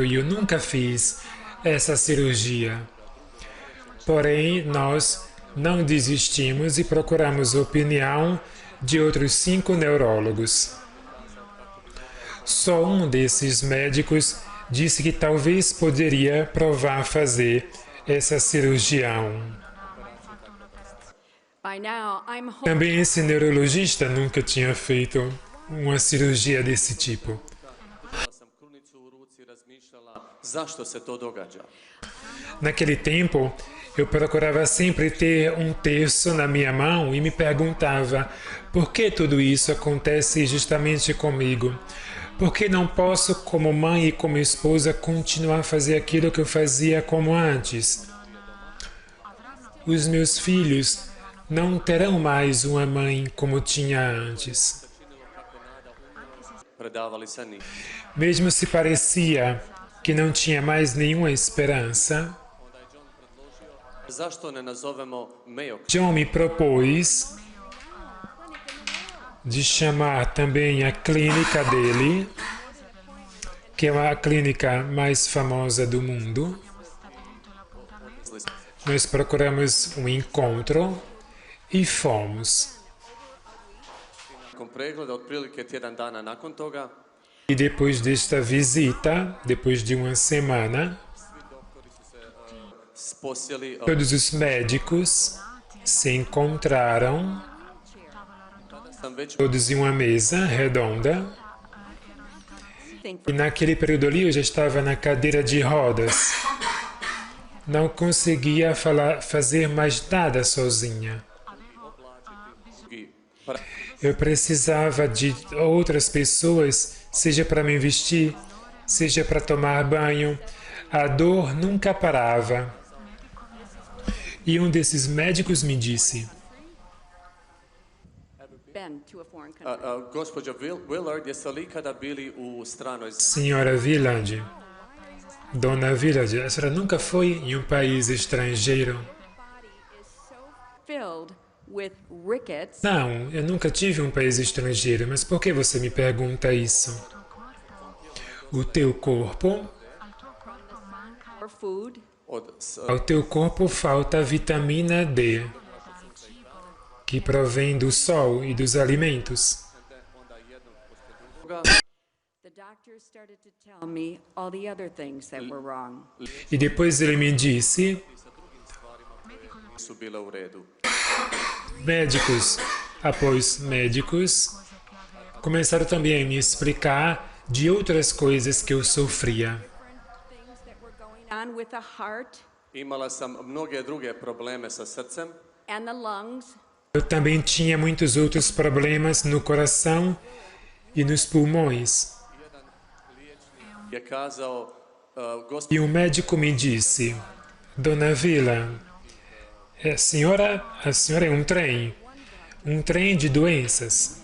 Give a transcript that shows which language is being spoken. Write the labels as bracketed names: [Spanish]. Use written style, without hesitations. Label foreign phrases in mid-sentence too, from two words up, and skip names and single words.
[Portuguese] E eu nunca fiz essa cirurgia. Porém, nós não desistimos e procuramos a opinião de outros 5 neurólogos. Só um desses médicos disse que talvez poderia provar fazer essa cirurgião. [English] By now, I'm hoping [Portuguese] Também esse neurologista nunca tinha feito uma cirurgia desse tipo. [Croatian] imala sam krunicu u ruci i razmišljala zašto se to događa. [Portuguese] Naquele tempo, eu procurava sempre ter um terço na minha mão e me perguntava por que tudo isso acontece justamente comigo? Por que não posso, como mãe e como esposa, continuar a fazer aquilo que eu fazia como antes? Os meus filhos não terão mais uma mãe como tinha antes. [Croatian] Predavali se ni. [Portuguese] Mesmo se parecia que não tinha mais nenhuma esperança, [Croatian] Zašto ne nazovemo Mayo [Portuguese] John me propôs de chamar também a clínica dele, que é a clínica mais famosa do mundo. Nós procuramos um encontro e fomos. [Croatian] nakon pregleda, otprilike tjedan dana nakon toga, [Portuguese] E depois desta visita, depois de uma semana, [Croatian] posjeli, [Portuguese] todos os médicos se encontraram, [Croatian] sam već [Portuguese] todos em uma mesa redonda. [English] think [Portuguese] E naquele período ali eu já estava na cadeira de rodas. Não conseguia fazer mais nada sozinha. [Croatian] drugi [Portuguese] Eu precisava de outras pessoas, seja para me vestir, seja para tomar banho. A dor nunca parava. E um desses médicos me disse: [English] been to a foreign country. [Croatian] Gospođo Willard, jeste li ikada bili u stranoj zemlji? [Portuguese] Senhora Willard, Dona Willard, a senhora nunca foi em um país estrangeiro? [English] Body is so filled with rickets [Portuguese] Não, eu nunca tive um país estrangeiro, mas por que você me pergunta isso? O teu corpo, [English] or food [Portuguese] ao teu corpo falta vitamina D, que provém do sol e dos alimentos. [English] the doctors started to tell me all the other things that were wrong. [Portuguese] E depois ele me disse, [Croatian] Nisu bile u redu. [Portuguese] médicos após médicos começaram também a me explicar de outras coisas que eu sofria. [English] Things that were going on with the heart [Croatian] Imala sam mnoge druge probleme sa srcem, [English] and the lungs [Portuguese] Eu também tinha muitos outros problemas no coração e nos pulmões. [Croatian] je kazao, gospođo, [Portuguese] E um médico me disse, Dona Vila, a senhora é um trem de doenças.